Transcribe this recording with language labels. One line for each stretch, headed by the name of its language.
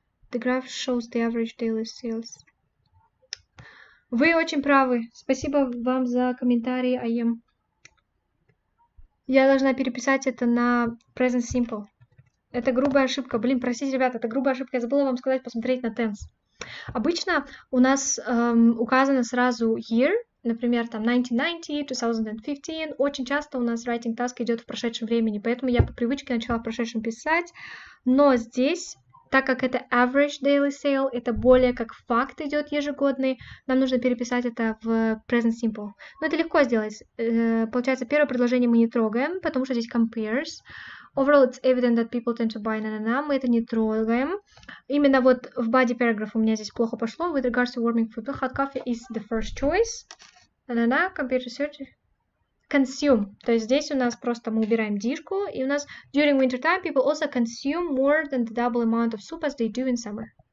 English: The graph shows the average daily sales.
Russian: Вы очень правы. Спасибо вам за комментарий, АЕМ. Я должна переписать это на present simple. Это грубая ошибка. Блин, простите, ребята, это грубая ошибка. Я забыла вам сказать, посмотреть на tense. Обычно у нас указано сразу year, например, там 1990, 2015. Очень часто у нас writing task идет в прошедшем времени, поэтому я по привычке начала в прошедшем писать. Но здесь, так как это average daily sale, это более как факт идет ежегодный, нам нужно переписать это в present simple. Но это легко сделать. Получается, первое предложение мы не трогаем, потому что здесь compares.
English: Overall, it's evident that people tend to buy
Russian: мы это не трогаем. Именно вот в body paragraph у меня здесь плохо пошло.
English: With regards to warming food, hot coffee is the first choice. Compared to search. Consume.
Russian: То есть здесь у нас
English: просто мы убираем дишку, и у нас during winter time people also consume more than the double amount of soup as they do in summer.